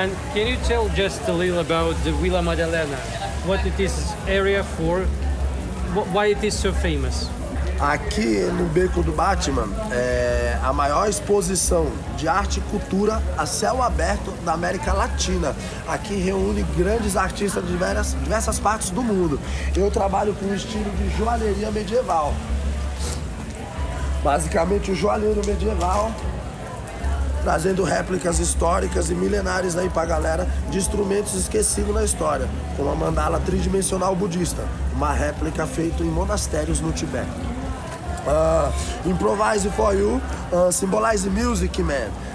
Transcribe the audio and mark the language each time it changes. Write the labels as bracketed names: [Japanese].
[English] And can you tell just a little about the Villa Madalena? What it is area for? Why it is so famous? [Portuguese] Aqui no Beco do Batman é a maior exposição de arte e cultura a céu aberto da América Latina. Aqui reúne grandes artistas de diversas partes do mundo. Eu trabalho com um estilo de joalheria medieval. Basicamente o joalheiro medieval, trazendo réplicas históricas e milenares aí pra galera de instrumentos esquecidos na história, como a mandala tridimensional budista, uma réplica feita em monastérios no Tibete. [English] Improvise for you, symbolize music, man.